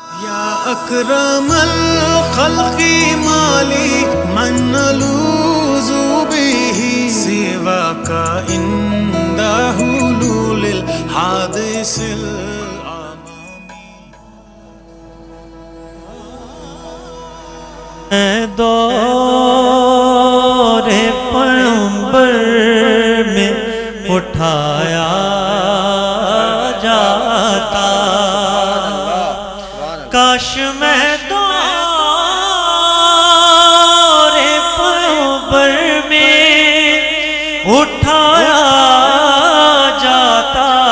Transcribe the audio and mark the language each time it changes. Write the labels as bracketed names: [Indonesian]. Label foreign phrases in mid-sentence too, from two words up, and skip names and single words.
[Arabic] یا اکرم الخلق مالی من نلوذ به سواک عند حلول الحادث [Urdu] دور پیغمبر میں اٹھایا جاتا، کاش میں دور پیغمبر میں اٹھایا جاتا،